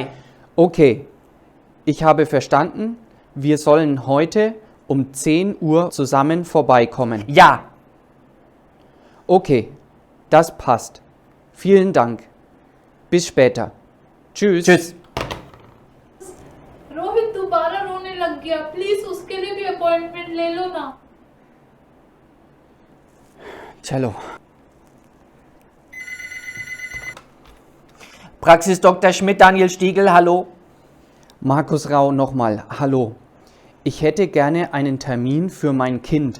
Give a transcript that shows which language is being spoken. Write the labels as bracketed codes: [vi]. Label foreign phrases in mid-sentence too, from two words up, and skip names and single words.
[de] Okay, ich habe verstanden. Wir sollen heute um 10 Uhr zusammen vorbeikommen. Ja. Okay, das passt. Vielen Dank. Bis später. Tschüss. Tschüss. [hi] रोहित दोबारा रोने लग गया। प्लीज उसके लिए भी अपॉइंटमेंट ले लो ना। [de] Cello. Praxis Dr. Schmidt, Daniel Stiegel, hallo. Markus Rau nochmal. Hallo. Ich hätte gerne einen Termin für mein Kind.